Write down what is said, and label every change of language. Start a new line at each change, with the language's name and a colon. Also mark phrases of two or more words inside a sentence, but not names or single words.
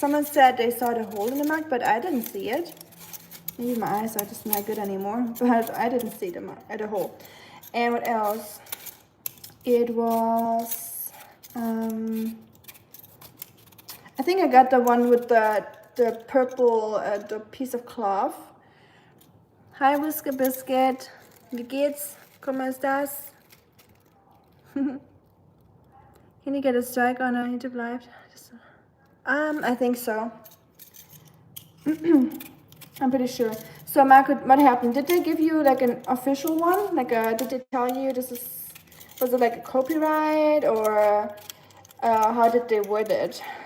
English: Someone said they saw the hole in the mug, but I didn't see it. Maybe my eyes are just not good anymore, but I didn't see the hole. And what else? It was, I think I got the one with the purple, the piece of cloth. Hi, Whisker Biscuit.
German: Wie geht's?
Spanish: ¿Cómo estás?
English: Can you get a strike on a YouTube live? I think so. I'm pretty sure. So Marco, what happened? Did they give you like an official one? Like did they tell you this is, was it like a copyright, or how did they word it?